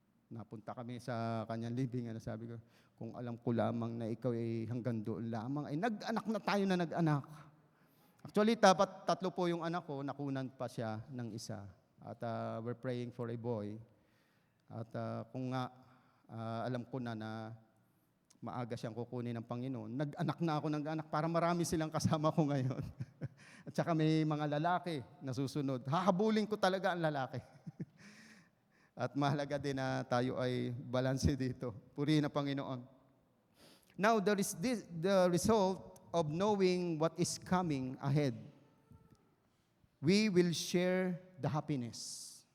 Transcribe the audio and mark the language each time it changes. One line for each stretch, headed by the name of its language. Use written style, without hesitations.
Filipino: Napunta kami sa kanyang libingan, sabi ko, kung alam ko lamang na ikaw ay hanggang doon lamang, ay nag-anak na tayo na nag-anak. Actually, dapat 3 po yung anak ko, nakunan pa siya ng isa.
English: At we're praying for a boy.
Filipino: At kung nga, alam ko na maaga siyang kukunin ng Panginoon, nag-anak na ako ng anak para marami silang kasama ko ngayon. At saka may mga lalaki na susunod. Hahabulin ko talaga ang lalaki. At mahalaga din na tayo ay balanse dito. Purihin ang Panginoon.
English: Now, there is the result of knowing what is coming ahead. We will share the happiness.